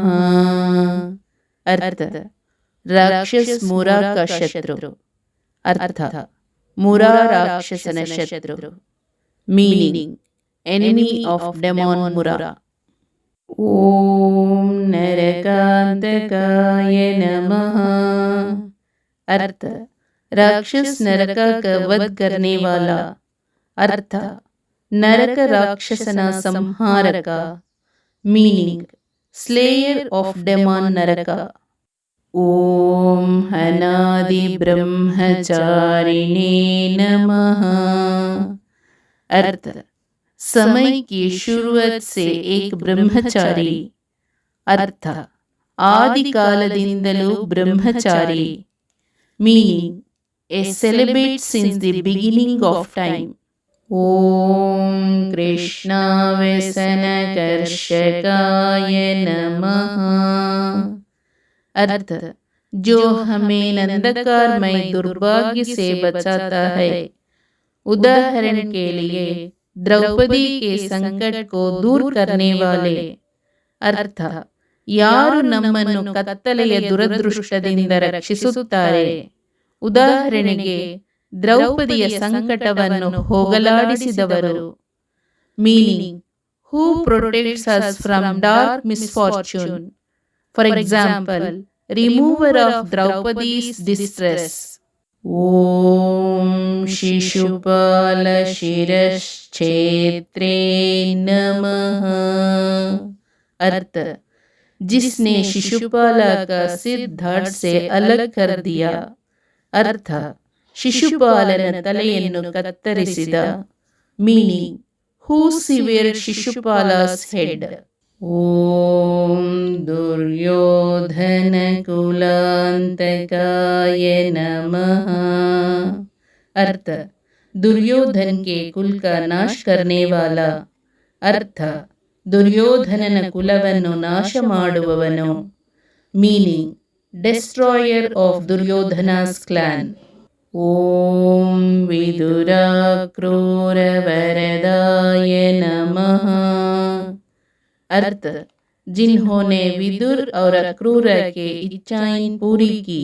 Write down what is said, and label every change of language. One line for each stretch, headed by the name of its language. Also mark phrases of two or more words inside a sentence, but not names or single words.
Hindi: अर्थ राक्षस मुरा का शत्रु.
Kannada: ಅರ್ಥ ಮುರಾ ರಾಕ್ಷಸನ ಶತ್ರು.
English: Meaning enemy of demon Mura.
Sanskrit: ಓಂ ನರಕಾಂತಕಾಯ ನಮಃ.
Hindi: अर्थ राक्षस नरक का वध करने वाला.
Kannada: ಅರ್ಥ ನರಕ ರಾಕ್ಷಸನ ಸಂಹಾರಕ.
English: Meaning slayer of demon Naraka.
Sanskrit: ओम अनादि ब्रह्मचारिणे नमः.
Hindi: अर्थ समय की शुरुआत से एक ब्रह्मचारी.
Kannada: ಅರ್ಥ ಆದಿ ಕಾಲದಿಂದಲೂ ಬ್ರಹ್ಮಚಾರಿ.
English: Meaning a celibate since the beginning of time.
Sanskrit: Om Krishna व्यसनकर्षकाय नमः.
Hindi: अर्थ जो हमें नंदकारमय दुर्भाग्य से बचाता है. उदाहरण के लिए द्रौपदी के संकट को दूर करने वाले.
Kannada: अर्थ ಯಾರು ನಮ್ಮನ್ನು ಕತ್ತಲೆಯ ದುರದೃಷ್ಟದಿಂದ ರಕ್ಷಿಸುತ್ತಾರೆ. ಉದಾಹರಣೆಗೆ ದ್ರೌಪದಿಯ ಸಂಕಟವನ್ನು ಹೋಗಲಾಡಿಸಿದವರು.
English: Meaning who protects us from dark misfortune. For example remover of Draupadi's distress.
Sanskrit: ಓಂ ಶಿಶುಪಾಲ ಶಿರಶ್ಚೇತ್ರೇ नमः.
Hindi: अर्थ जिसने शिशुपाल का सिर धड़ से अलग कर दिया.
Kannada: अर्थ ಶಿಶುಪಾಲನ ತಲೆಯನ್ನು ಕತ್ತರಿಸಿದ.
English: Meaning who severed Shishupala's head.
Sanskrit: ಓಂ ದುರ್ಯೋಧನ ಕುಲಾಂತಕಾಯ ನಮಃ.
Hindi: अर्थ दुर्योधन के कुल का नाश करने वाला.
Kannada: अर्थ ದುರ್ಯೋಧನನ ಕುಲವನ್ನು ನಾಶ ಮಾಡುವವನು.
English: Meaning destroyer of Duryodhana's clan.
Sanskrit: ಓಂ ವಿದುರ ಕ್ರೂರ ವರದಾಯ ನಮಃ.
Hindi: अर्थ जिन्होंने विदुर और अक्रूर के इच्छाएं पूरी की.